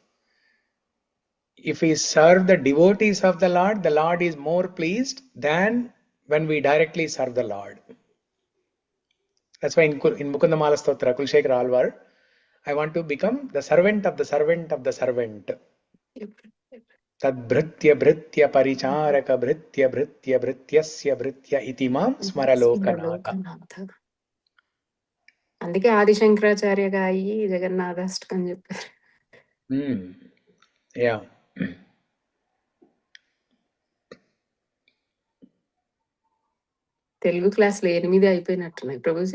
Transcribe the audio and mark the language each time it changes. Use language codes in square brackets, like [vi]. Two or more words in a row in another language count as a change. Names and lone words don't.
[en] If we serve the devotees of the Lord is more pleased than when we directly serve the Lord. That's why in Mukundamala Stotra, Kulshekhara Alvar, I want to become the servant of the servant of the servant. [sa] तद् भृत्य भृत्य परिचारक भृत्य भृत्य भृत्यस्य भृत्य इतिमां स्मरलोकनाथ. [te] అందుకే ఆదిశంకరాచార్యగా అయ్యి జగన్నాథాష్టకం చెప్పారు. [en] Yeah. [te] తెలుగు క్లాసులో 8 అయిపోయినట్టున్నాయి ప్రభుజీ.